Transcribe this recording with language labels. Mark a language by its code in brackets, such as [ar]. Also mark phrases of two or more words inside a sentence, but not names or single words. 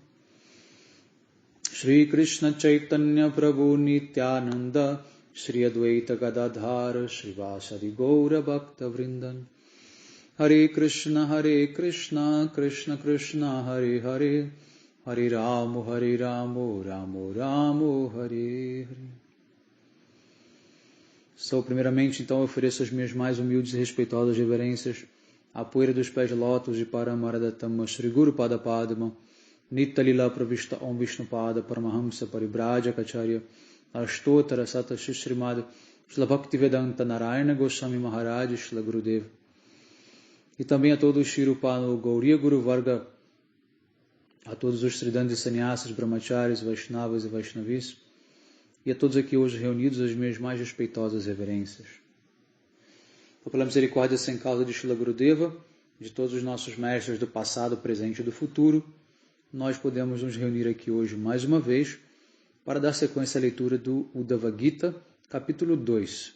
[sa] Shri Krishna Chaitanya Prabhu Nityananda Shri Advaita Gadadhara Srivasadi Gaura Bhakta Vrindan Hare Krishna Krishna Krishna Hare Hare Hare Ramo Ramo Ramo Hare Hare. [pt] Sou primeiramente então ofereço as minhas mais humildes e respeitosas reverências à poeira dos pés de lótus de Paramaradatama Shri Guru Pada Padma Nitya Lila Pravishta Om Vishnu Pada Paramahamsa Paribraja Kacharya Ashtotara Sata Shrimad Shila Bhaktivedanta Narayana Goswami Maharaj Shila Gurudev. E também a todos os [sa] Shirupano Gauriya Guru Varga, [pt] a todos os Tridantis Sannyasas, Brahmacharis, Vaishnavas e Vaishnavis, e a todos aqui hoje reunidos as minhas mais respeitosas reverências. Então, pela misericórdia sem causa de Shila Gurudeva, de todos os nossos mestres do passado, presente e do futuro, nós podemos nos reunir aqui hoje mais uma vez para dar sequência à leitura do Uddhava Gita, capítulo 2.